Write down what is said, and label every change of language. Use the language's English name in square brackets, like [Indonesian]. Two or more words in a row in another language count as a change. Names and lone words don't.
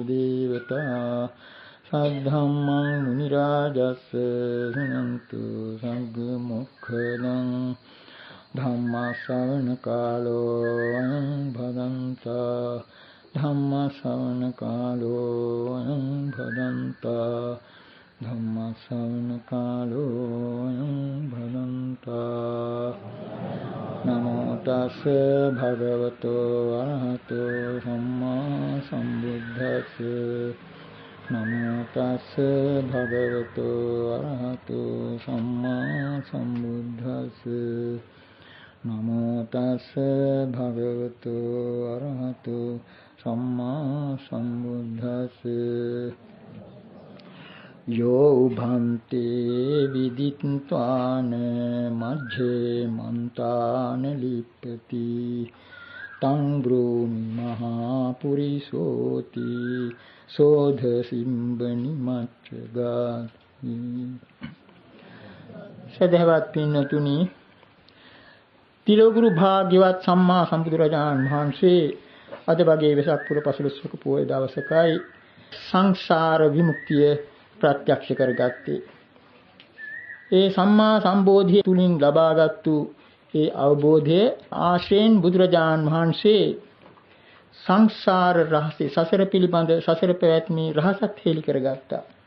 [Pali] देवता सद्धम्मं मुनिराजस्य शृण्वन्तु सद्मुखदं धम्मश्रवणकालो अयं भदन्ता धम्मश्रवणकालो अयं भदन्ता धम्मश्रवणकालो अयं भदन्ता नमो तस्से भगवतो अरहतो सम्मा सम्बुद्धस्से नमो तस्से भगवतो अरहतो सम्मा सम्बुद्धस्से नमो तस्से भगवतो अरहतो सम्मा सम्बुद्धस्से यो उभन्ते विदित्वान मध्ये मन्तान लिप्यति तं ब्रूमि महापुरिसोति शोध सिंबनि मच्चगाति [Sinhala] सदैवत පින්නතුනි තිලෝගුරු භාග්‍යවත් සම්මා සම්බුදුරජාණන් වහන්සේ අද වගේ වෙසක් පුර පසළොස්වක පොය දවසකයි සංසාර විමුක්තිය ප්‍රත්‍යක්ෂ කරගත්තේ. ඒ සම්මා සම්බෝධිය තුලින් ලබාගත්තු ඒ අවබෝධය ආශ්‍රයෙන් බුදුරජාණන් වහන්සේ සංසාර රහසේ සසර පිළිබඳ සසර පැවැත්මේ රහසත් හෙළි කරගත්තා.